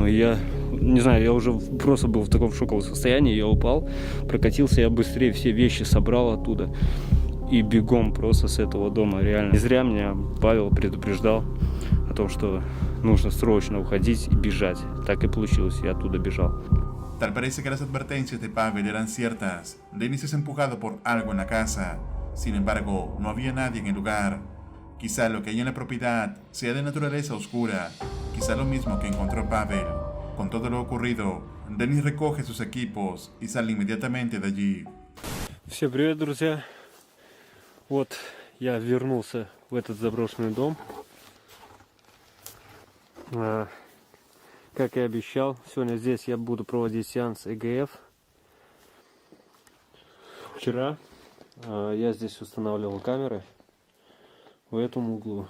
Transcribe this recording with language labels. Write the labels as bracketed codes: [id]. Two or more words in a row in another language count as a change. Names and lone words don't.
[ru] И я, не знаю, я уже просто был в таком шоковом состоянии. Я упал, прокатился, я быстрее все вещи собрал оттуда. И бегом просто с этого дома, реально. Не зря меня Павел предупреждал о том, что нужно срочно уходить и бежать. Так и получилось, я оттуда бежал. [es] Tal parece que las advertencias de Pavel eran ciertas. Denis es empujado por algo en la casa. Sin embargo, no había nadie en el lugar. Quizá lo que hay en la propiedad sea de naturaleza oscura. Quizá lo mismo que encontró Pavel. Con todo lo ocurrido, Denis recoge sus equipos y sale inmediatamente de allí. [ru] Всем привет, друзья! Вот я вернулся в этот заброшенный дом. Как и обещал, сегодня здесь я буду проводить сеанс ЭГФ. Вчера я здесь устанавливал камеры в этом углу.